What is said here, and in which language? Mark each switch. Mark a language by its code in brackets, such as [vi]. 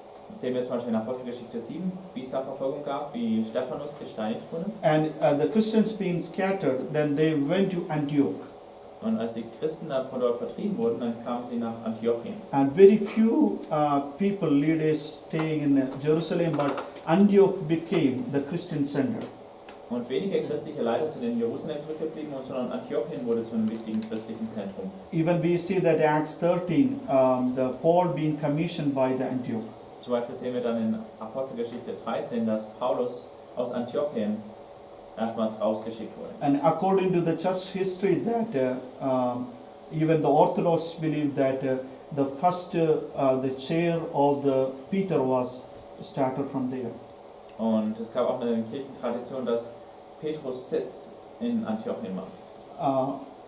[de] Das sehen wir zum Beispiel in Apostelgeschichte 7, wie es da Verfolgung gab, wie Stephanus gesteinigt wurde. [en] And the Christians being scattered, then they went to Antioch. [de] Und als die Christen dann von dort vertrieben wurden, dann kamen sie nach Antiochien. [en] And very few people, leaders staying in Jerusalem, but Antioch became the Christian center. [de] Und wenige christliche Leiter sind in Jerusalem zurückgeblieben, sondern Antiochien wurde zu einem wichtigen christlichen Zentrum. [en] Even we see that Acts 13, the Paul being commissioned by the Antioch. [de] Zum Beispiel sehen wir dann in Apostelgeschichte 13, dass Paulus aus Antiochien erstmals rausgeschickt wurde. [en] And according to the church history, that even the Orthodox believe that the first the chair of the Peter was started from there. [de] Und es gab auch eine Kirchentradition, dass Petrus Sitz in Antiochien war.